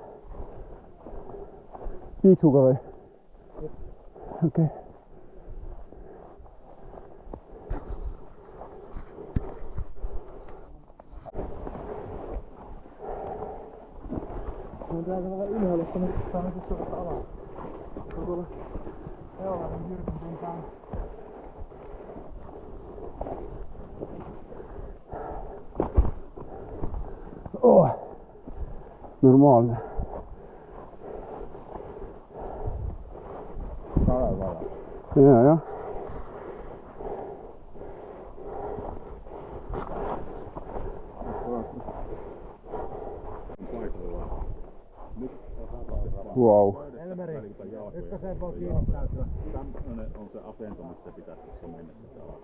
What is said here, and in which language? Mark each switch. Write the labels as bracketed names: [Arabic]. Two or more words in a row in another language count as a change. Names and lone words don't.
[Estonian] Piiksuga või? Okei. [Finnish] On täältä vähän ylhäällä, että me saamme sitten tuosta alas. Tuolla Eolainen Jyrkän suuntaan. [Estonian] Normaalne. Jah. Wow. [Finnish] Elmeri, ykköseen voi kiinnittäytyä. Tämmönen on se asento, missä pitäisi tuossa mennä sitten alas.